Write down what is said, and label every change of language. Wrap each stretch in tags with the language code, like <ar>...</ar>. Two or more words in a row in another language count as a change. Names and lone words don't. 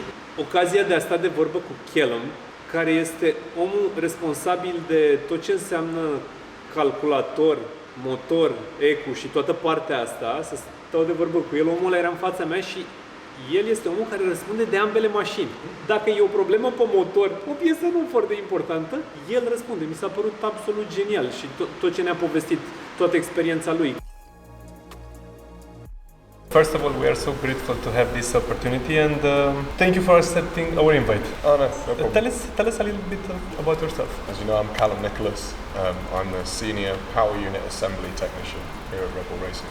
<ro>Ocazia de a sta de vorbă cu Callum, care este omul responsabil de tot ce înseamnă calculator, motor, ECU și toată partea asta, să stau de vorbă cu el, omul ăla era în fața mea și el este omul care răspunde de ambele mașini. Dacă e o problemă pe motor, o piesă nu foarte importantă, el răspunde. Mi s-a părut absolut genial și tot ce ne-a povestit, toată experiența lui.</ro> <en>First of all, we are so grateful to have this opportunity and thank you for accepting our invite. Oh no problem. Tell us a little bit about yourself. As you know, I'm Callum Nicholas. I'm the Senior Power Unit Assembly Technician here at Red Bull Racing.</en>